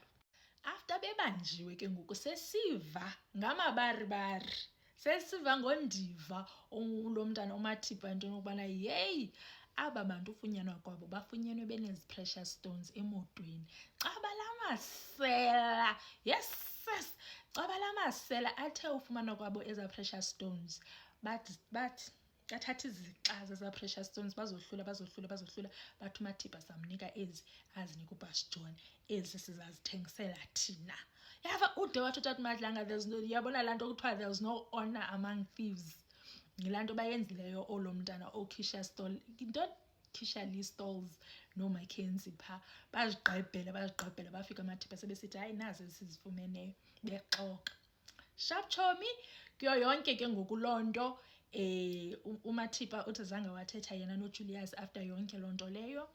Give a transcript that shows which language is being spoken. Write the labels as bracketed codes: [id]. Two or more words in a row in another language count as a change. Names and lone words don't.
[xh] After bebanjiwe ke ngoku sesiva ngamabaribari, sesiva ngondiva lo mntana uMathipa into nokubana yeyi aba bantu ufunyanwa kwabo bafunyenwe benezi [en] precious stones [xh] emotweni. Caba lamasela, yes, caba lamasela athe ufumana kwabo eza [en] precious stones, [xh] but kathatha izixa zeza- [en] precious stones [xh] bazohlula bathi uMathipa samnika ezi azinika uBus John, ezi sizazithengisela thina. Yava ude wathi uTata Madlanga yabona laa nto kuthiwa [en] there was no honor among thieves. [xh] Yilaa nto bayenzileyo olomntana oKisha Stall, Kisha Lee Stalls noMackenzie phaa bazigqebhela bafika uMathipa sebesithi hayi nazi esizifumeneyo bexoka. Sharp chomi kuyo yonke ke ngoku loo nto uMathipa uthi zange wathetha yena noJulius after yonke loo nto leyo.